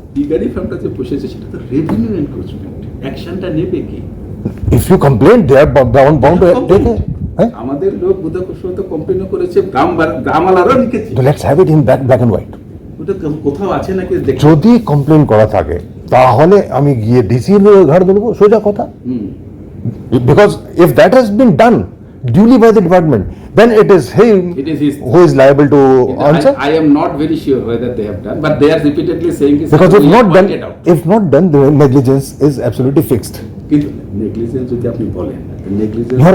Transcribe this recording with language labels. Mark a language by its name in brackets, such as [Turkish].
[Bangla] Piggery ফার্মটা যে বসেছে সেটা তো রেভিনিউ এনক্রোচমেন্ট অ্যাকশনটা নেবে কি [English] if you complain they are bound to take it [Bangla] আমাদের লোক বুধকুশল তো কমপ্লেইন করেছে গ্রামালারও লিখেছে [English] let's have it in black and white [Bangla] ওটা কোথাও আছে নাকি যদি কমপ্লেইন করা থাকে তাহলে আমি গিয়ে ডিসির ঘাড় দেবো সোজা কথা [English] because if that has been done duly by the department then it is him who is liable to answer. I am not very sure whether they have done but they are repeatedly saying because if not done the negligence is absolutely fixed. [Bangla] কিন্তু negligence যদি আপনি বলেন negligence